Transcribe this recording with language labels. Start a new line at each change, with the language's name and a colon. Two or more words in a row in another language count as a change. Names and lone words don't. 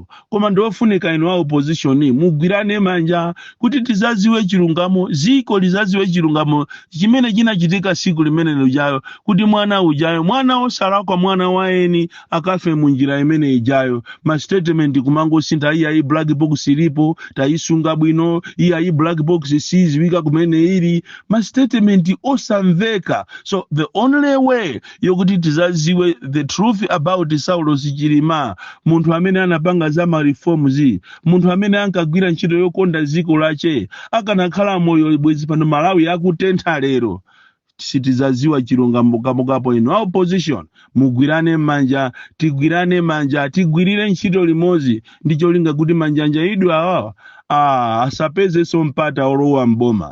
Nyanja: Koma ndofunika inu a opposition mugwirane manja kuti tizaziwe chilungamo, ziko lizaziwe chilungamo chimene chinachitika siku limene lujayo, kuti mwana ujayo mwana osalakwa mwana waeni akafe munjira imene ijayo. Ma statement kumangosintha iya
English: black box
Nyanja: ilipo tayisunga bwino, iya
English: black box
Nyanja: siziwika kumene ili, ma statement osamveka.
English: So the only way
Nyanja: yokuti tizaziwe
English: the truth about
Nyanja: Saulo Chilima, munthu amene anapanga za ma reforms, munthu amene ankagwira ntchito yokonda ziko lache, akanakhala moyo bwezi pano Malawi akutentha lero, sitizaziwa chilungamo kamokapo inu a opposition mugwirane manja, tigwirane manja, tigwirire ntchito limodzi ndicho linga kuti manjanja idu awa asapeze so mpata olowa mboma.